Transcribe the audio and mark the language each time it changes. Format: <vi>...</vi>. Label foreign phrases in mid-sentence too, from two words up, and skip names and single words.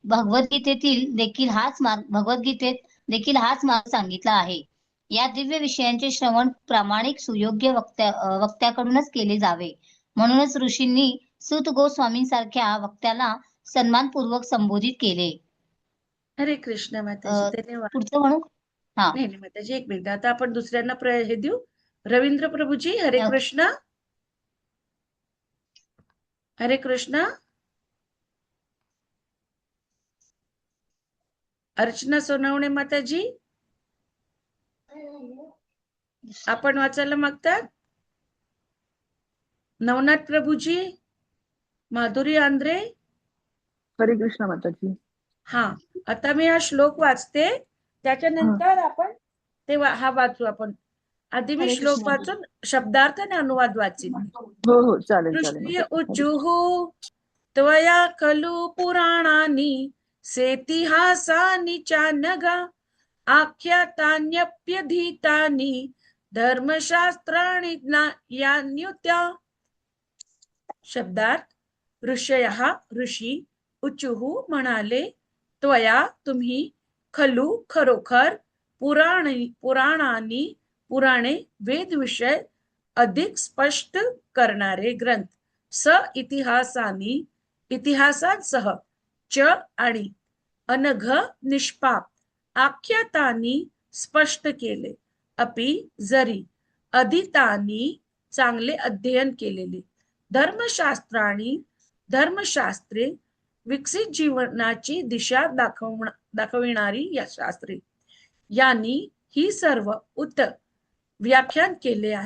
<mr>भगवद्गीतेत देखील हाच मार्ग सांगितला आहे. या दिव्य विषयांचे श्रवण प्रामाणिक सुयोग्य वक्त्याकडूनच केले जावे. म्हणूनच ऋषींनी सूत गोस्वामींसारख्या वक्त्याला सन्मानपूर्वक संबोधित केले.</mr> <sa>हरे कृष्ण</sa> <mr>माताजी, धन्यवाद. पुढचं म्हणू. नाही माताजी, एक मिनिट. आता आपण दुसऱ्यांना हे देऊ. रवींद्र प्रभूजी,</mr> <sa>हरे कृष्ण. हरे कृष्ण.</sa> <mr>अर्चना सोनवणे माताजी, आपण वाचायला मागतात? नवनाथ प्रभूजी, माधुरी आंद्रे.</mr> <sa>हरे कृष्ण</sa> <mr>माताजी. हा, आता मी हा श्लोक वाचते, त्याच्यानंतर आपण हा वाचू आपण. आधी मी हरे श्लोक कृष्ण. वाचून शब्दार्थ आणि अनुवाद वाचीन. हो हो चालेल चालेल ऋषी माताजी.</mr> <sa>उचुः त्वया खलु पुराणानि सेतिहासानि चानघा आख्यातान्यप्यधीतानि धर्मशास्त्राणि ज्ञायान्युत्या.</sa> <mr>शब्दार्थ. ऋषयः ऋषी, उचुः म्हणाले, त्वया तुम्ही, खलु खरोखर, पुराणानी पुराणे वेदविषय अधिक स्पष्ट करणारे ग्रंथ, स इतिहासानी इतिहासांसह, च आणि अनघ निष्पाप आख्यातानी स्पष्ट केले, अपि जरी अधीतानी चांगले अध्ययन केलेले, धर्मशास्त्राणी धर्मशास्त्रे विकसित जीवनाची दिशा दाखविणारी या शास्त्रे यांनी ही सर्व व्याख्यान केले आहे.</mr>